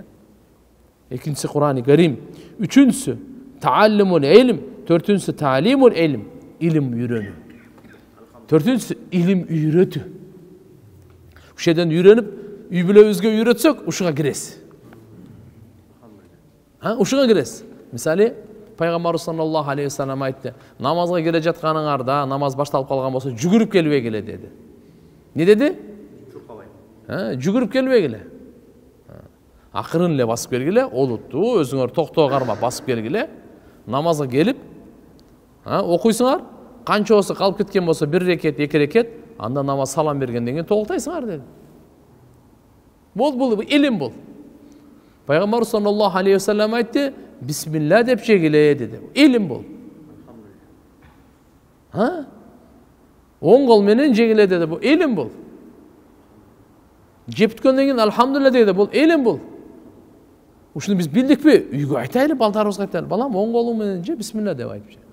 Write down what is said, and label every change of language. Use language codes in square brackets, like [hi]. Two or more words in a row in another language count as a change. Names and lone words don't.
[ky] Экинчиси Кур'ан-ы Карим, үчүнчүсү [ar] تعلم العلم, [ky] төртүнчүсү [ar] تعليم العلم, [ky] илим үйрөнүү. Төртүнчүсү илим үйрөтүү. Ушеден үйрөнүп, үй бүлөбүзгө үйрөтсөк, ушуга киресиз. Ушуга киресиз. Мисалы, Пайгамбарыбыз [ar] صلى الله عليه وسلم [ky] айтты: намазга келе жатканыңарда, намаз башталып калган болсо, жүгүрүп келбегиле деди. Не деди? Жүгүрүп келбегиле. Акырын эле басып келгиле, олуттуу, өзүңөр токтоо кармап басып келгиле. Намазга келип, окуйсуңар, канча болсо калып кеткен болсо 1 рекет, 2 рекет, анда намаз салам бергенден кийин толуктайсыңар деди. Бул илим бул. Пайгамбар [ar] صلى الله عليه وسلم [ky] айтты: бисмилла деп жегиле деди. Илим бул. Оң кол менен жегиле деди. Бул илим бул. Жептикөндөн кийин алхамдулилла деди. Бул илим бул. Ушуну биз билдикпи? Үйгө айтайлы, балдарыбызга айтайлы. Балам, оң колуң менен же бисмилла деп айтып же.